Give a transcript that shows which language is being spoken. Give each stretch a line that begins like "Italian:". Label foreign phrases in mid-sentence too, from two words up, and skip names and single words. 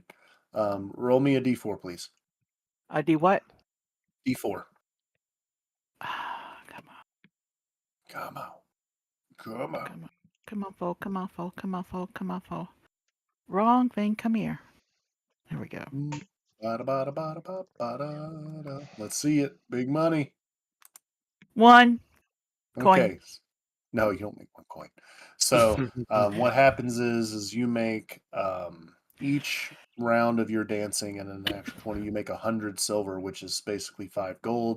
English: Roll me a d4, please. I do what? D4. Come on, Come on. Come on. come on, come on, Fo, come on, Fo, come on, Fo, come on, Fo. Wrong thing. Come here. There we go. Bada, bada, bada, bada, bada, da. Let's see it. Big money. 1 coin. Okay. No, you don't make 1 coin. So what happens is you make each round of your dancing and an actual 20, you make 100 silver, which is basically 5 gold.